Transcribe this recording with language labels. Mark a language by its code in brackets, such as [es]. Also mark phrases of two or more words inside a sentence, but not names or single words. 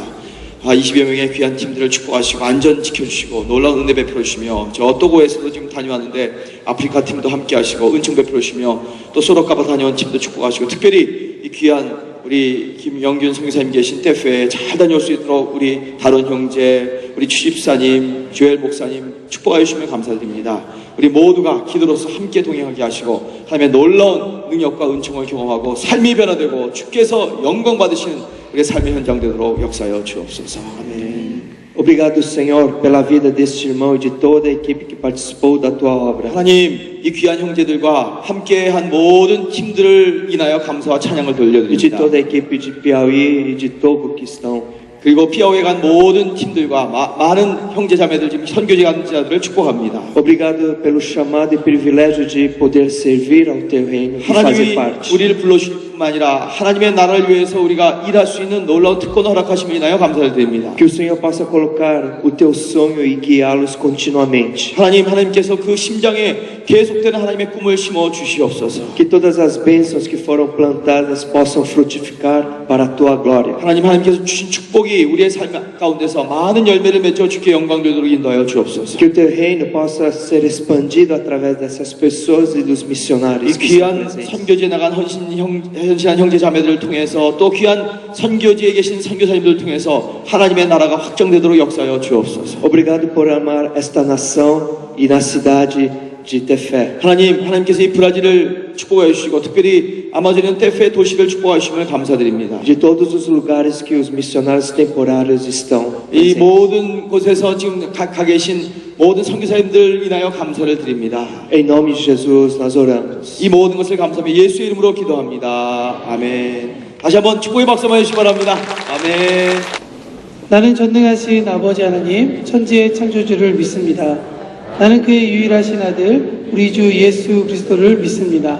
[ko] 20여 명의 귀한 팀들을 축복하시고 안전 지켜주시고 놀라운 은혜 베풀어 주시며 저 토고에서도 지금 다녀왔는데 아프리카 팀도 함께 하시고 은총 베풀어 주시며 또 소로카바 다녀온 팀도 축복하시고 특별히 이 귀한 우리 김영균 선교사님 계신 떼페에 잘 다녀올 수 있도록 우리 다른 형제, 우리 취집사님, 조엘 목사님 축복하여 주시면 감사드립니다. 우리 모두가 기도로서 함께 동행하게 하시고 하나님의 놀라운 능력과 은총을 경험하고 삶이 변화되고 주께서 영광 받으시는 우리의 삶의 현장 되도록 역사하여 주옵소서. 아멘. [pt] Obrigado, Senhor, pela vida deste irmão e de toda a equipe que participou da tua obra. [ko] 하나님, 이 귀한 형제들과 함께한 모든 팀들을 인하여 감사와 찬양을 [pt] E de [ko] 돌려드립니다. [pt] toda a equipe de Piauí e de Togo que estão. [ko] 그리고 피아오에 간 모든 팀들과 많은 형제자매들 지금 선교지 간 자들을 축복합니다. [pt] Obrigado pelo chamado e privilégio de poder servir ao teu reino e fazer [ko] 하나님이 [pt] parte. [ko] 우리를 불러주실 뿐만 아니라 하나님의 나라를 위해서 우리가 일할 수 있는 놀라운 특권을 허락하심을 인하여 감사를 드립니다. [pt] Que o Senhor possa colocar o teu sonho e guiá-los continuamente. [ko] 하나님께서 그 심장에 계속되는 하나님의 꿈을 심어 주시옵소서. [pt] Que todas as bênçãos que foram plantadas possam frutificar para a tua glória. [ko] 하나님께서 주신 축복이 우리의 삶 가운데서 많은 열매를 맺어 주께 영광 되도록 인도하여 주옵소서. [pt] Que o teu reino possa ser expandido através dessas pessoas e dos [ko] 이 [pt] missionários que estão [ko] 귀한 [pt] presentes. [ko] 선교지에 나간 헌신한 형제 자매들을 통해서 또 귀한 선교지에 계신 선교사님들을 통해서 하나님의 나라가 확정되도록 역사하여 주옵소서. [pt] Obrigado por amar esta nação e na cidade de Tefé. [ko] 하나님께서 이 브라질을 축복해 주시고 특별히 아마존의 떼페 도시를 축복해 주심을 감사드립니다. [pt] De todos os lugares que os missionários temporários estão. [ko] 이 [pt] presentes. [ko] 모든 곳에서 지금 가 계신 모든 선교사님들 인하여 감사를 드립니다. [pt] Em nome de Jesus nós oramos. [ko] 이 모든 것을 감사하며 예수의 이름으로 기도합니다. 아멘. 다시 한번 축복의 박수 한번 해주시기 바랍니다. 아멘. 나는 전능하신 아버지 하나님, 천지의 창조주를 믿습니다. 나는 그의 유일하신 아들, 우리 주 예수 그리스도를 믿습니다.